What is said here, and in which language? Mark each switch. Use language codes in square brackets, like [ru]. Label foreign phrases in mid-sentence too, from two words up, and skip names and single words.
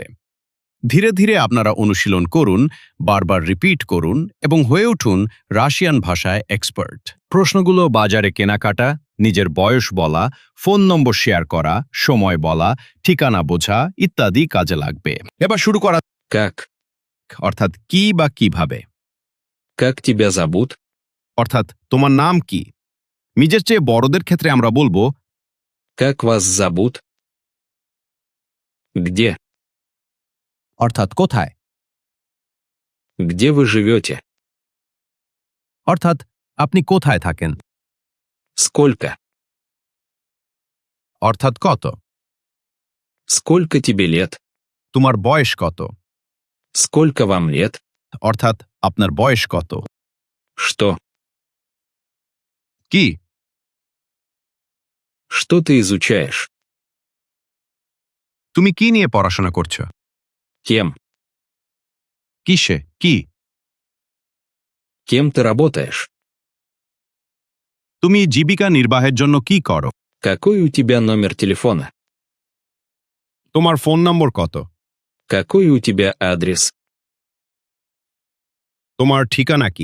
[bn] ধীরে ধীরে আপনারা অনুশীলন করুন, বারবার রিপিট করুন এবং হয়ে উঠুন রাশিয়ান ভাষায় এক্সপার্ট। প্রশ্নগুলো বাজারে কেনাকাটা, নিজের বয়স বলা, [en] phone number [bn] শেয়ার করা, সময় বলা, ঠিকানা বোঝা ইত্যাদি কাজে লাগবে। এবার শুরু করা। [ru] Как? [bn] অর্থাৎ কি বা কিভাবে। [ru] Как тебя зовут? [bn] অর্থাৎ তোমার নাম কি। নিজের চেয়ে বড়দের ক্ষেত্রে আমরা বলবো [ru] Как вас зовут? Где? [bn] অর্থাৎ কোথায়। [ru] Где вы живете? [bn] অর্থাৎ আপনি কোথায় থাকেন। [ru] Сколько? [bn] অর্থাৎ কত। [ru] Сколько тебе лет? [bn] তোমার বয়স কত। [ru] Сколько вам лет? [bn] অর্থাৎ আপনার বয়স কত। [ru] Что? [bn] কি। [ru] Что ты изучаешь? [bn] তুমি কি নিয়ে পড়াশোনা করছো। [ru] Кем? [bn] কিসে কি। [ru] Кем ты работаешь? [bn] তুমি জীবিকা নির্বাহের জন্য কি করো। [ru] Какой у тебя номер телефона? [bn] তোমার [en] phone number [bn] কত। [ru] Какой у тебя адрес? [bn] তোমার ঠিকানা কি।